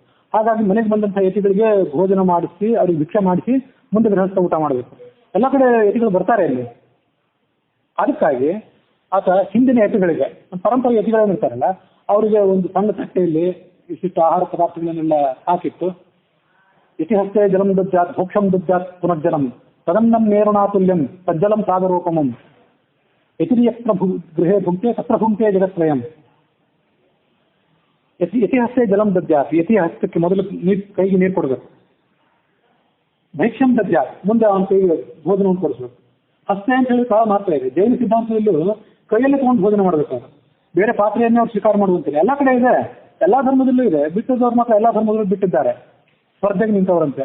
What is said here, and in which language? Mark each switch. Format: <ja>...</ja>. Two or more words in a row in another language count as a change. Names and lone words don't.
<kn>ಹಾಗಾಗಿ ಮನೆಗೆ ಬಂದಂತಹ ಯತಿಗಳಿಗೆ ಭೋಜನ ಮಾಡಿಸಿ, ಅವ್ರಿಗೆ ಭಿಕ್ಷೆ ಮಾಡಿಸಿ ಮುಂದೆ ಗೃಹಸ್ಥ ಊಟ ಮಾಡಬೇಕು. ಎಲ್ಲ ಕಡೆ ಯತಿಗಳು ಬರ್ತಾರೆ ಇಲ್ಲಿ. ಅದಕ್ಕಾಗಿ ಆತ ಹಿಂದಿನ ಯತಿಗಳಿಗೆ, ಪರಂಪರೆ ಯತಿಗಳೇನಿರ್ತಾರಲ್ಲ ಅವರಿಗೆ ಒಂದು ಸಣ್ಣ ತಟ್ಟೆಯಲ್ಲಿ ಇಷ್ಟಿಷ್ಟು ಆಹಾರ ಪದಾರ್ಥಗಳನ್ನೆಲ್ಲ ಹಾಕಿತ್ತು.</kn> <sa>ಇತಿಹಸ್ತೆ ಜಲಂ ದದ್ಯಾತ್ ಭೋಕ್ಷಂ ದದ್ಯಾತ್ ಪುನರ್ಜಲಂ ತದನ್ನಂ ನೇರುಣಾತುಲ್ಯಂ ತಜ್ಜಲಂ ಸಾಗರೋಪಮಂ ಯತಿರ್ಯತ್ರ ಗೃಹೇ ಭುಂಕ್ತೆ ತತ್ರ ಭುಂಕ್ತೆ ಜಗತ್ರಯಂ. ಯತಿಹಸ್ತೆ ಜಲಂ ದದ್ಯಾತ್,</sa> <kn>ಯತಿಹಸ್ತಕ್ಕೆ ಮೊದಲು ಕೈಗೆ ನೀರು ಕೊಡಬೇಕು.</kn> <sa>ಭೈಕ್ಷ್ಯಂ ದದ್ಯಾತ್,</sa> <kn>ಮುಂದೆ ಅವನ ಕೈಗೆ ಭೋಜನವನ್ನು ಕೊಡಿಸ್ಬೇಕು. ಹಸ್ತೆ ಅಂತ ಹೇಳಿ ಕಾಲ ಮಾತ್ರ ಇದೆ. ಜೈನ ಸಿದ್ಧಾಂತದಲ್ಲೂ ಕೈಯಲ್ಲಿ ತಗೊಂಡು ಭೋಜನ ಮಾಡಬೇಕು. ಬೇರೆ ಪಾತ್ರೆಯನ್ನೇ ಅವ್ರು ಸ್ವೀಕಾರ ಮಾಡುವಂತಿಲ್ಲ. ಎಲ್ಲ ಕಡೆ ಇದೆ, ಎಲ್ಲಾ ಧರ್ಮದಲ್ಲೂ ಇದೆ. ಬಿಟ್ಟದವ್ರು ಮಾತ್ರ ಎಲ್ಲಾ ಧರ್ಮದಲ್ಲೂ ಬಿಟ್ಟಿದ್ದಾರೆ, ಸ್ಪರ್ಧೆಗೆ ನಿಂತವರಂತೆ.</kn>